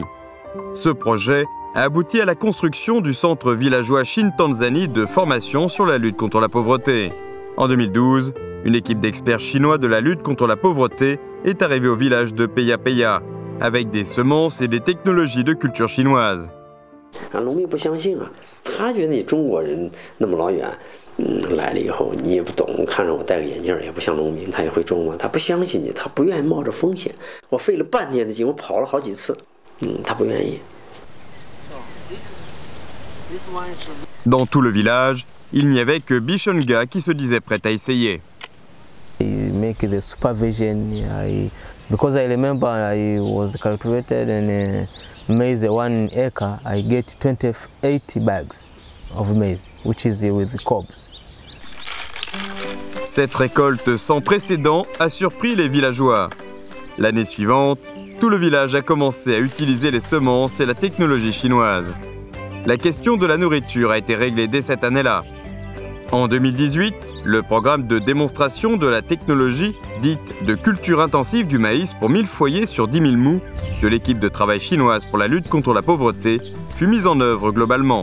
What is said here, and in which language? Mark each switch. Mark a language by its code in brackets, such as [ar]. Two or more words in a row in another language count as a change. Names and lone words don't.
[fr] Ce projet a abouti à la construction du centre villageois Chine-Tanzanie de formation sur la lutte contre la pauvreté. En 2012, une équipe d'experts chinois de la lutte contre la pauvreté est arrivée au village de Peya Peya, avec des semences et des technologies de culture chinoise. [zh] 农民不相信啊，他觉得你中国人那么老远，来了以后你也不懂，看着我戴个眼镜也不像农民，他也会中文，他不相信你，他不愿意冒着风险。我费了半天的劲，我跑了好几次，他不愿意。 [fr] Dans tout le village, il n'y avait que Bishunga qui se disait prêt à essayer. [en] I make the supervision. Because I remember I was cultivated and maize 1 acre. I get 28 bags of maize, which is with cobs. [fr] Cette récolte sans précédent a surpris les villageois. L'année suivante, tout le village a commencé à utiliser les semences et la technologie chinoise. La question de la nourriture a été réglée dès cette année-là. En 2018, le programme de démonstration de la technologie dite de culture intensive du maïs pour 1000 foyers sur 10 000 mous de l'équipe de travail chinoise pour la lutte contre la pauvreté fut mise en œuvre globalement.